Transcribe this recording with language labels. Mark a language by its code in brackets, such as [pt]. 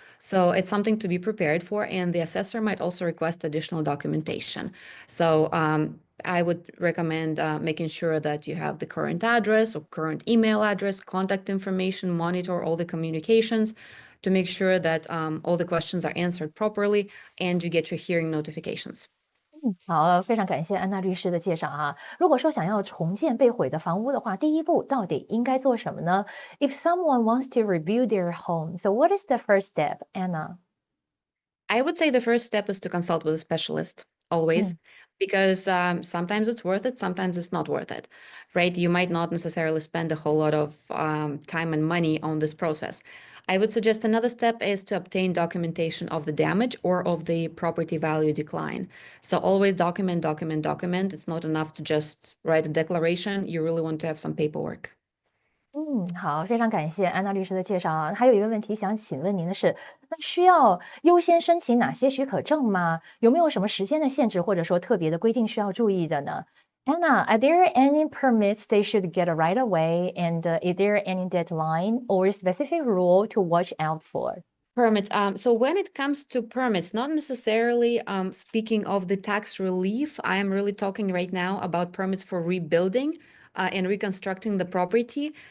[en] So it's something to be prepared for, and the assessor might also request additional documentation. So I would recommend making sure that you have the current address or current email address, contact information, monitor all the communications to make sure that all the questions are answered properly and you get your hearing notifications. [zh] 好，非常感谢安娜律师的介绍啊。如果说想要重建被毁的房屋的话，第一步到底应该做什么呢？ [en] If someone wants to rebuild their home, so what is the first step, Anna? I would say the first step is to consult with a specialist always, 嗯 because sometimes it's worth it, sometimes it's not worth it, right? You might not necessarily spend a whole lot of time and money on this process. I would suggest another step is to obtain documentation of the damage or of the property value decline. So always document, document, document. It's not enough to just write a declaration. You really want to have some paperwork. [zh] 好，非常感谢安娜律师的介绍啊。还有一个问题想请问您的是，那需要优先申请哪些许可证吗？有没有什么时间的限制，或者说特别的规定需要注意的呢？ [en] Anna, are there any permits they should get right away? And is there any deadline or specific rule to watch out for? Permits. So when it comes to permits, not necessarily speaking of the tax relief, I am really talking right now about permits for rebuilding and reconstructing the property.